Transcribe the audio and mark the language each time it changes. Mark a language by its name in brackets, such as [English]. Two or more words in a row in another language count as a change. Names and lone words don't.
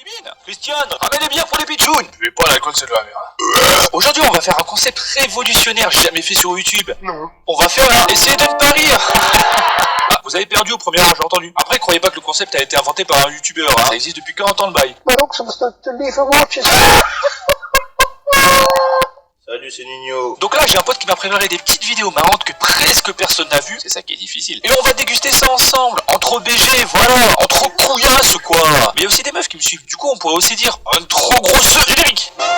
[French] cuisine. Christiane, ramène les bières pour les pitchouns. Je vais pas l'alcool, c'est de la merde. Aujourd'hui, on va faire un concept révolutionnaire jamais fait sur YouTube. Non. On va faire un essai de ne pas rire. Ah, vous avez perdu au premier rang, j'ai entendu. Après, croyez pas que le concept a été inventé par un YouTuber, hein. Ça existe depuis 40 ans le bail. [Dutch] Maar ook soms de lieve woordjes. [French] Salut, c'est Nino. Donc là, j'ai un pote qui m'a préparé des petites vidéos marrantes que presque personne n'a vues. C'est ça qui est difficile. Et on va déguster ça ensemble. Entre BG, voilà. Entre couillasses, quoi. Mais il y a aussi des meufs qui me suivent. Du coup, on pourrait aussi dire un trop gros générique.